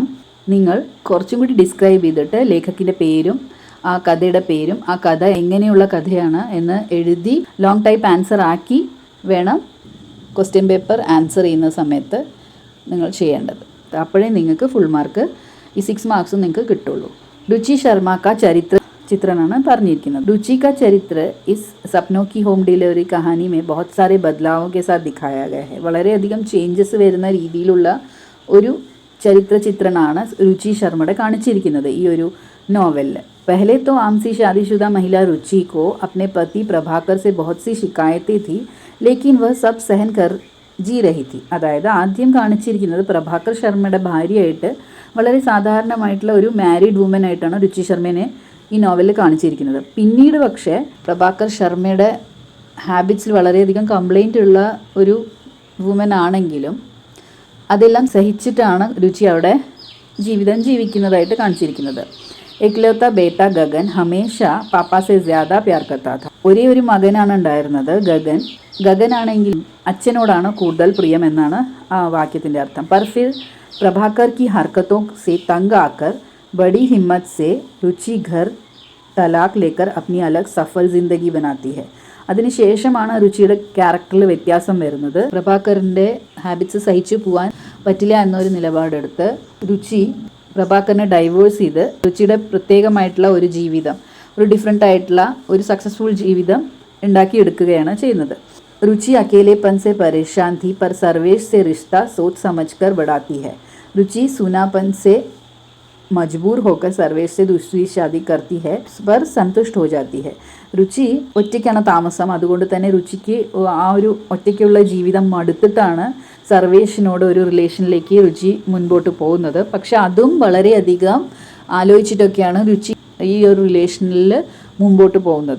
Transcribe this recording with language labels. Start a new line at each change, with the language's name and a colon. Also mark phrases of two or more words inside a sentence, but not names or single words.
Malayalam: നിങ്ങൾ കുറച്ചും കൂടി ഡിസ്ക്രൈബ് ചെയ്തിട്ട് ലേഖകൻ്റെ പേരും ആ കഥയുടെ പേരും ആ കഥ എങ്ങനെയുള്ള കഥയാണ് എന്ന് എഴുതി
English: long type answer
Malayalam: ആക്കി വേണം
English: question paper answer
Malayalam: ചെയ്യുന്ന സമയത്ത് നിങ്ങൾ ചെയ്യേണ്ടത്. അപ്പോഴേ നിങ്ങൾക്ക്
English: full mark
Malayalam: ഈ 6 മാർക്സും നിങ്ങൾക്ക് കിട്ടുള്ളൂ. രുചി ശർമ്മ का ചിത്രമാണ് പറഞ്ഞിരിക്കുന്നത്.
Hindi: रुचि का चरित्र इस सपनों की होम डिलीवरी कहानी में बहुत सारे बदलावों के साथ दिखाया गया है.
Malayalam: വളരെയധികം ചേഞ്ചസ് വരുന്ന രീതിയിലുള്ള ഒരു ചരിത്ര ചിത്രണമാണ് രുചി ശർമ്മയുടെ കാണിച്ചിരിക്കുന്നത് ഈ ഒരു നോവലിൽ.
Hindi: पहले तो आम सी शादीशुदा महिला रुचि को अपने पति प्रभाकर से बहुत सी शिकायतें थी, लेकिन वह सब सहन कर जी रही थी.
Malayalam: അതായത് ആദ്യം കാണിച്ചിരിക്കുന്നത് പ്രഭാകർ ശർമ്മയുടെ ഭാര്യയായിട്ട് വളരെ സാധാരണമായിട്ടുള്ള ഒരു
English: married woman
Malayalam: ആയിട്ടാണ് രുചി ശർമ്മേനെ ഈ നോവലിൽ കാണിച്ചിരിക്കുന്നത്. പിന്നീട് പക്ഷേ പ്രഭാകർ ശർമ്മയുടെ ഹാബിറ്റ്സിൽ വളരെയധികം കംപ്ലൈൻ്റ് ഉള്ള ഒരു വുമൻ ആണെങ്കിലും അതെല്ലാം സഹിച്ചിട്ടാണ് രുചി അവിടെ ജീവിതം ജീവിക്കുന്നതായിട്ട് കാണിച്ചിരിക്കുന്നത്.
Hindi: एकलौता बेटा गगन हमेशा पापा से ज़्यादा प्यार करता था.
Malayalam: ഒരേ ഒരു മകനാണ് ഉണ്ടായിരുന്നത് ഗഗൻ. ഗഗനാണെങ്കിൽ അച്ഛനോടാണ് കൂടുതൽ പ്രിയം എന്നാണ് ആ വാക്യത്തിൻ്റെ അർത്ഥം.
Hindi: पर फिर प्रभाकर की हरकतों से तंग आकर बड़ी हिम्मत से रुचि घर तलाक लेकर अपनी अलग सफल ज़िंदगी बनाती है.
Malayalam: അതിനുശേഷമാണ് രുചിയുടെ ക്യാരക്ടറിൽ വ്യത്യാസം വരുന്നത്. പ്രഭാകറിൻ്റെ ഹാബിറ്റ്സ് സഹിച്ചു പോകാൻ പറ്റില്ല എന്നൊരു നിലപാടെടുത്ത് രുചി പ്രഭാകറിനെ ഡൈവേഴ്സ് ചെയ്ത് രുചിയുടെ പ്രത്യേകമായിട്ടുള്ള ഒരു ജീവിതം, ഒരു ഡിഫറെൻ്റ് ആയിട്ടുള്ള ഒരു സക്സസ്ഫുൾ ജീവിതം ഉണ്ടാക്കിയെടുക്കുകയാണ് ചെയ്യുന്നത്.
Hindi: रुचि अकेलेपन से परेशान थी पर सर्वेश से रिश्ता सोच समझकर बढ़ाती है. रुचि सूनापन से मजबूर होकर सर्वेश से दूसरी शादी करती है पर संतुष्ट हो जाती है.
Malayalam: രുചി ഒറ്റയ്ക്കാണ് താമസം. അതുകൊണ്ട് തന്നെ രുചിക്ക് ആ ഒരു ഒറ്റയ്ക്കുള്ള ജീവിതം മടുത്തിട്ടാണ് സർവേഷിനോട് ഒരു റിലേഷനിലേക്ക് രുചി മുൻപോട്ട് പോകുന്നത്. പക്ഷെ അതും വളരെയധികം ആലോചിച്ചിട്ടൊക്കെയാണ് രുചി ഈ ഒരു റിലേഷനിൽ മുമ്പോട്ട് പോകുന്നത്.